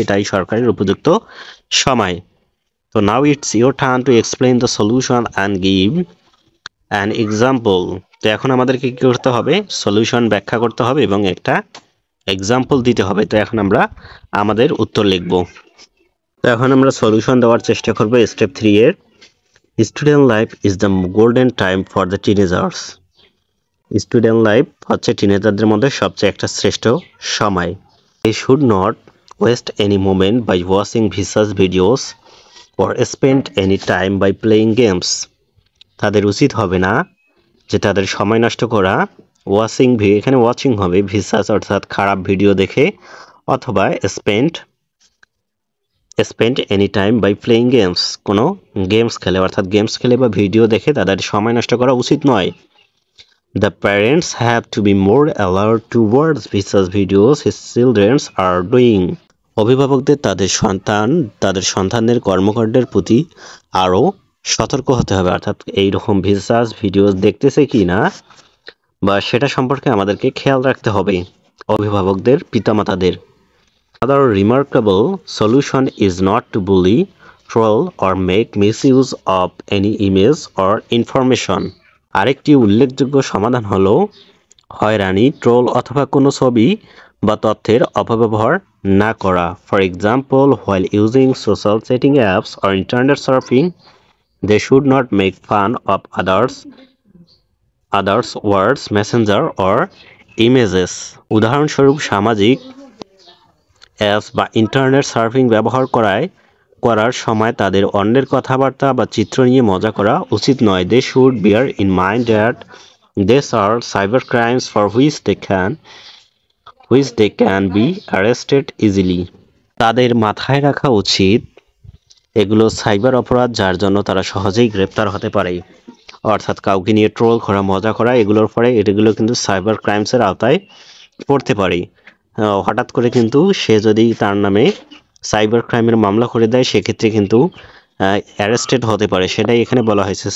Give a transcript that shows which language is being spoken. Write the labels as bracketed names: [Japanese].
[Bangla] এটাই সরকারের উপযুক্ত সময়। তো [English] Now it's your turn to explain the solution and give an example. [Bangla] তো এখন আমাদেরকে কি করতে হবে, সলিউশন ব্যাখ্যা করতে হবে এবং একটা এক্সাম্পল দিতে হবে। তো এখন আমরা আমাদের উত্তর লিখব। তো এখন আমরা সলিউশন দেওয়ার চেষ্টা করব স্টেপ 3 এর। [English] Student life is the golden time for the teenagers. [Bangla] Student life হচ্ছে টিনেজারদের মধ্যে সবচেয়ে একটা শ্রেষ্ঠ সময়। [English] They should not waste any moment by watching vicious videos or spend any time by playing games. [Bangla] তাদের উচিত হবে না যে তাদের সময় নষ্ট করা এখানে ওয়াচিং হবে ভিসাস অর্থাৎ খারাপ ভিডিও দেখে, অথবা [English] spend any time by playing games, [Bangla] কোনো গেমস খেলে অর্থাৎ গেমস খেলে বা ভিডিও দেখে তাদের সময় নষ্ট করা উচিত নয়। [English] The parents have to be more alert towards vicious videos his children are doing. [Bangla] অভিভাবকদের তাদের সন্তানদের কর্মকাণ্ডের প্রতি আরও সতর্ক হতে হবে, অর্থাৎ এইরকম ভিসাস ভিডিও দেখতেছে কি না বা সেটা সম্পর্কে আমাদেরকে খেয়াল রাখতে হবে অভিভাবকদের, পিতামাতাদের। [English] Another remarkable solution is not to bully, troll or make misuse of any image or information. [Bangla] আরেকটি উল্লেখযোগ্য সমাধান হলো হয়রানি, ট্রোল অথবা কোনো ছবি বা তথ্যের অপব্যবহার না করা। [English] For example, while using social chatting apps or internet surfing, they should not make fun of others words, messenger or images. [Bangla] উদাহরণস্বরূপ, সামাজিক অ্যাপস বা ইন্টারনেট সার্ফিং ব্যবহার করার সময় তাদের অন্যের কথাবার্তা বা চিত্র নিয়ে মজা করা উচিত নয়। [English] They should bear in mind that these are cyber crimes for which they can be arrested easily. [Bangla] তাদের মাথায় রাখা উচিত এগুলো সাইবার অপরাধ যার জন্য তারা সহজেই গ্রেপ্তার হতে পারে। অর্থাৎ কাউকে নিয়ে ট্রোল করা, মজা করা, এগুলোর পরে এগুলো কিন্তু সাইবার ক্রাইমসের আওতায় পড়তে পারে। হঠাৎ করে কিন্তু সে যদি তার নামে সাইবার ক্রাইমের মামলা করে দেয় সেক্ষেত্রে কিন্তু অ্যারেস্টেড হতে পারে, সেটাই এখানে বলা হয়েছে।